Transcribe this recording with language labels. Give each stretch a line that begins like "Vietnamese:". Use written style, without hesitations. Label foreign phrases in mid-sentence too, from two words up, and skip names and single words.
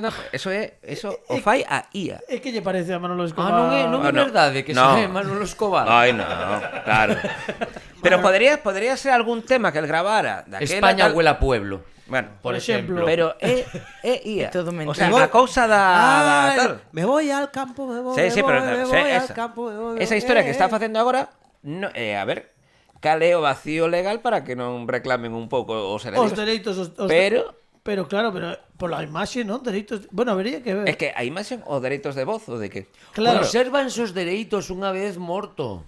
Galician: Eso o fai a IA. E que lle parece a Manolo Escobar? non é
Spanish: no.
Galician: verdade que
Spanish: No.
Galician: sae Manolo Escobar.
Spanish: Ai, no, claro. Pero podría ser algún tema que él grabara daquela España tal- huele a pueblo. Bueno,
Galician: Por exemplo. pero é IA. É todo O mentira. sea, a cousa da tal.
Spanish: Me voy al campo, me voy, Sí, sí, pero me sí, voy al esa. campo, me voy,
Galician: Esa historia que está facendo agora, no, a ver, cal é o vacío legal para que non reclamen un pouco os Os heredeiros. dereitos Pero pero claro, pero pola imaxe, non? Dereitos, bueno, habería que ver. é que a imaxe o dereitos de voz ou de que? Claro. Conservan sus dereitos unha vez morto.